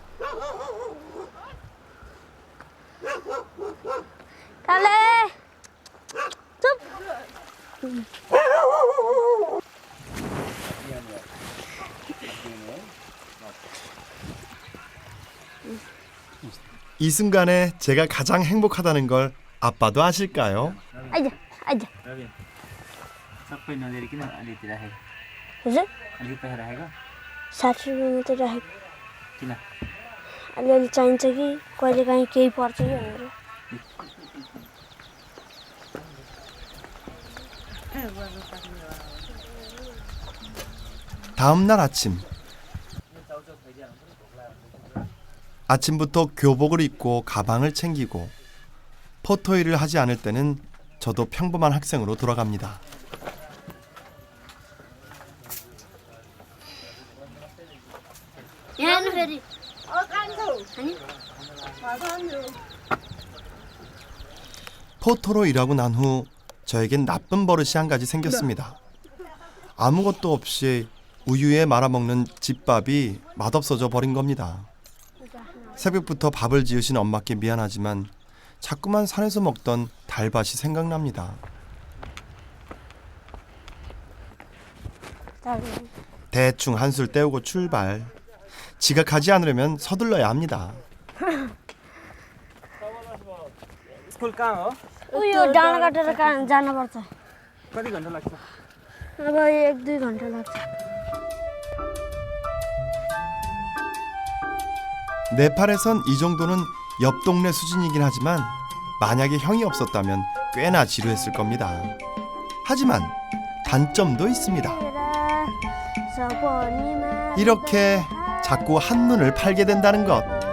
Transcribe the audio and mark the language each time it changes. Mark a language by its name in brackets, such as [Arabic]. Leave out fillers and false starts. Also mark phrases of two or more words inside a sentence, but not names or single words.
[Nepali] काले चुप [Korean] 이 순간에 제가 가장 행복하다는 걸 아빠도 아실까요? [Nepali] आइज आइज रवि सबै नदिएर किन अलिकति राखेको हजुर अलिकति पैसा राखेको 60 रुपियाँ मात्रै राखेको किन अलिअलि चाहिन्छ कि कहिलेकाहीँ केही पर्छ कि भनेर [Korean] 다음 날 아침. 아침부터 교복을 입고 가방을 챙기고 포토일을 하지 않을 때는 저도 평범한 학생으로 돌아갑니다. [Nepali] यहाँ फेरि [Korean] 포토로 일하고 난 후 저에겐 나쁜 버릇이 한 가지 생겼습니다. 아무것도 없이 우유에 말아먹는 집밥이 맛없어져 버린 겁니다. 새벽부터 밥을 지으신 엄마께 미안하지만 자꾸만 산에서 먹던 달밭이 생각납니다. 대충 한술 때우고 출발. 지각하지 않으려면 서둘러야 합니다. [Nepali] स्कुल कहाँ हो उयो डाँडा काटेर कहाँ जानुपर्छ कति घन्टा लाग्छ अब 1-2 घन्टा लाग्छ [Korean] 네팔에선 이 정도는 옆 동네 수준이긴 하지만 만약에 형이 없었다면 꽤나 지루했을 겁니다. 하지만 단점도 있습니다. 이렇게 자꾸 한눈을 팔게 된다는 것.